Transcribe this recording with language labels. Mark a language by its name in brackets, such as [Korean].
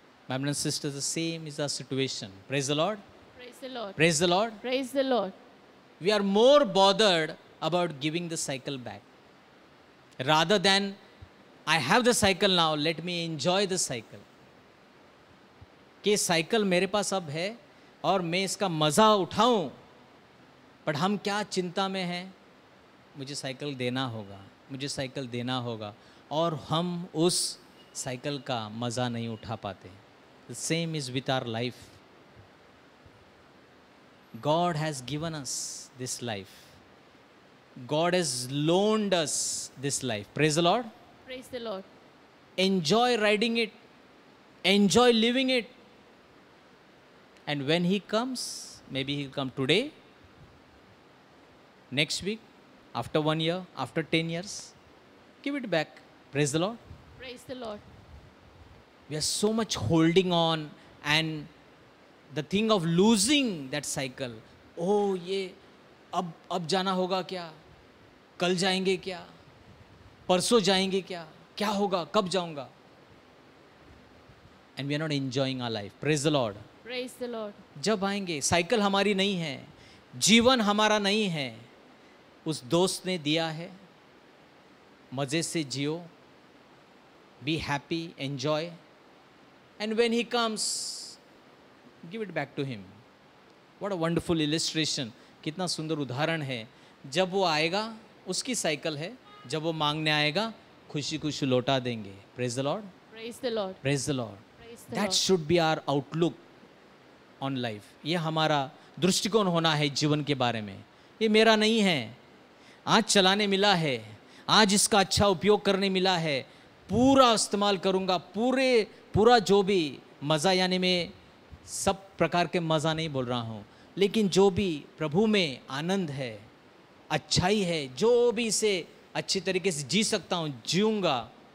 [English] My brothers and sisters, the same is the situation. Praise the Lord. Praise the Lord. Praise the Lord. Praise the Lord. We are more bothered about giving the cycle back rather than I have the cycle now, let me enjoy the cycle. [Hindi] कि cycle मेरे पास अब है और मैं इसका मज़ा उठाऊं. But हम क्या चिंता में हैं मुझे साइकिल देना होगा, मुझे साइकिल देना होगा, और हम उस साइकिल का मज़ा नहीं उठा पाते. [English] The same is with our life. God has given us this life. God has loaned us this life. Praise the Lord. Praise the Lord. Enjoy riding it. Enjoy living it. And when He comes, maybe He'll come today, next week, after 1 year, after 10 years, give it back. Praise the Lord. Praise the Lord. We are so much holding on, and the thing of losing that cycle. [Hindi] Oh, ये अब जाना होगा क्या, कल जाएंगे क्या, परसों जाएंगे क्या, क्या होगा, कब जाऊंगा. [English] And we are not enjoying our life. Praise the Lord. Praise the Lord. [Hindi] जब आएंगे, साइकिल हमारी नहीं है, जीवन हमारा नहीं है, उस दोस्त ने दिया है. मज़े से जियो, [English] be happy, enjoy, and when he comes, give it back to him. What a wonderful illustration. [Hindi] कितना सुंदर उदाहरण है. जब वो आएगा, उसकी साइकिल है, जब वो मांगने आएगा, खुशी खुशी लौटा देंगे. [English] Praise the Lord. Praise the Lord. Praise the Lord. Praise the That Lord. should be our outlook on life. [Hindi] ये हमारा दृष्टिकोण होना है जीवन के बारे में. ये मेरा नहीं है, आज चलाने मिला है, आज इसका अच्छा उपयोग करने मिला है, पूरा इस्तेमाल करूँगा. पूरा जो भी मज़ा, यानी मैं सब प्रकार के मज़ा नहीं बोल रहा हूँ, लेकिन जो भी प्रभु में आनंद है, अच्छाई है, जो भी इसे अच्छी तरीके से जी सकता हूँ, जीऊँगा.